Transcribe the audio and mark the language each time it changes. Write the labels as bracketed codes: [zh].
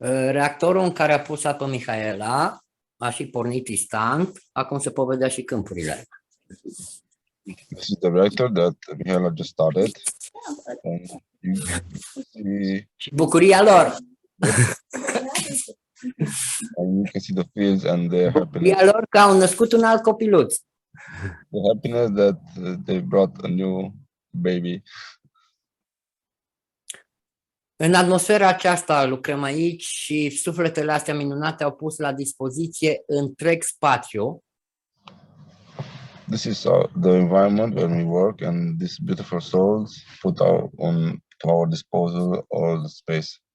[ro] Reactorul în care a pus apă Mihaela a și pornit instant, acum se pot vedea și câmpurile. [en] This is the reactor that Mihaela just started. And you see, [ro] Și bucuria lor. [en] and you can see the fields and their happiness. [ro] Bucuria lor că au născut un alt copiluț. [en] The happiness that they brought a new baby. [ro] În atmosfera aceasta lucrăm aici și sufletele astea minunate au pus la dispoziție întreg spațiu. [en] This is the environment where we work, and these beautiful souls put to our disposal all the space.